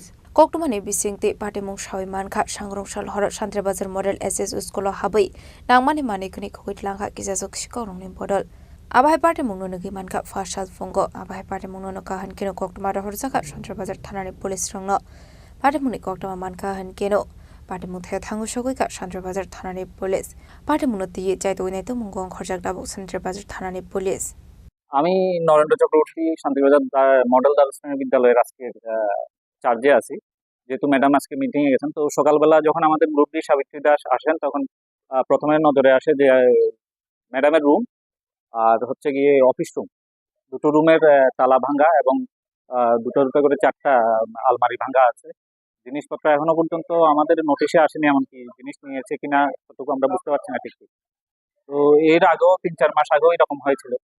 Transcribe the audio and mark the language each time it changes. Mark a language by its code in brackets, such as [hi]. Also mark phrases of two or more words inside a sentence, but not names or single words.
[trp] Koktumani bisingti patimung shawi mankha Sangrongshal horo Shantir Bazar Model SS School lo habai nangmani manikhni khogoita langka kichasuk sikukrokni bodol Abai patimungno ngi mankha fashal fungo abai patimungno no kahan kino koktuma ro horjaka Shantir Bazar thanani police rongno patimungni koktuma mankha han kino Patimung thaya thangu shogoi ka Shantir Bazar thanani police patimungno tiye chaitogene to mungong khorjak tabok Shantir Bazar thanani police [bn] আমি নরেন্দ্র চক্রবর্তী শান্তিবাজার মডেল দ্বাদশ শ্রেণী বিদ্যালয়ের আজকে চার্জে আছি যেহেতু ম্যাডাম আজকে মিটিং এ গেছেন তো সকালবেলা যখন আমাদের [en] group D [bn] সাবিত্রী দাস আসেন তখন প্রথমে নজরে আসে যে ম্যাডামের রুম আর হচ্ছে গিয়ে [en] office room [bn] দুটো রুমের তালা ভাঙা এবং দুটো দুটো করে চারটা আলমারি ভাঙা আছে জিনিসপত্র এখনো পর্যন্ত আমাদের নোটিশে আসেনি এমনকি জিনিস নিয়েছে কিনা ততটুকু আমরা বুঝতে পারছি না ঠিক তো এর আগেও 3-4 মাস আগেও এরকম হয়েছিল